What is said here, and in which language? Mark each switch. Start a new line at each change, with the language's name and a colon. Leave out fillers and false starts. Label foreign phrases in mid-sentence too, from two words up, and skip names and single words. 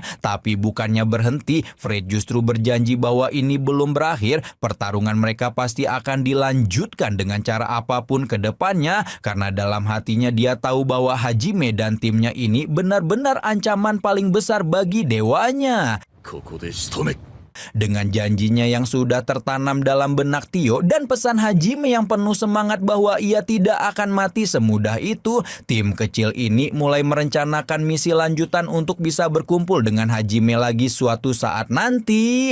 Indonesian: Tapi bukannya berhenti, Fred justru berjanji bahwa ini belum berakhir. Pertarungan mereka pasti akan dilanjutkan dengan cara apapun ke depannya, karena dalam hatinya dia tahu bahwa bahwa Hajime dan timnya ini benar-benar ancaman paling besar bagi dewanya.
Japanese: ここで仕留め
Indonesian: Dengan janjinya yang sudah tertanam dalam benak Tio dan pesan Hajime yang penuh semangat bahwa ia tidak akan mati semudah itu, tim kecil ini mulai merencanakan misi lanjutan untuk bisa berkumpul dengan Hajime lagi suatu saat nanti.